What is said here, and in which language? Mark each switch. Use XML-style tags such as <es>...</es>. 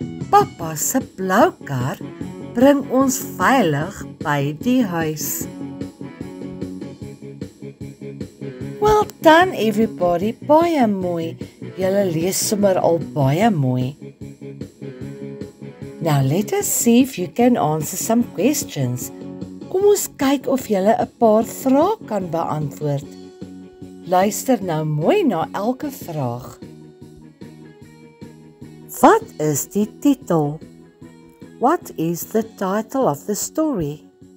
<af>Papa se blou kar bring ons veilig by die huis.</af> <en>Well done everybody,</en> <af>baie mooi. Julle lees sommer al baie mooi.</af> <en>Now let us see if you can answer some questions.</en> <af>Kom ons kyk of julle 'n paar vrae kan beantwoord. Luister nou mooi na elke vraag. Wat is die titel?</af> <en>What is the title of the story?</en>